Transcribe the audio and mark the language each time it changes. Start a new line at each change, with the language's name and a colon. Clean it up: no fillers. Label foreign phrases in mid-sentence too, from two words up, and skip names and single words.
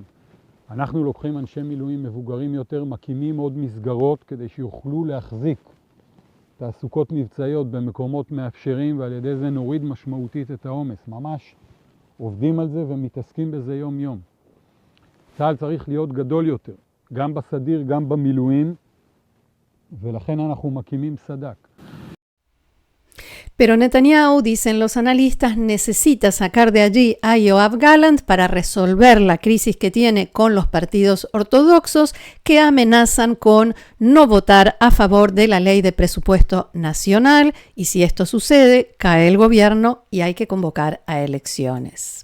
Hebrew: אנחנו לוקחים אנשי מילואים מבוגרים יותר, מקימים עוד מסגרות כדי שיוכלו להחזיק תעסוקות מבצעיות במקומות מאפשרים, ועל ידי זה נוריד משמעותית את העומס. ממש עובדים על זה ומתעסקים בזה יום יום. צה"ל צריך להיות גדול יותר, גם בסדיר, גם במילואים, ולכן אנחנו מקימים סד"כ.
Spanish: Pero Netanyahu, dicen los analistas, necesita sacar de allí a Yoav Gallant para resolver la crisis que tiene con los partidos ortodoxos que amenazan con no votar a favor de la ley de presupuesto nacional, y si esto sucede, cae el gobierno y hay que convocar a elecciones.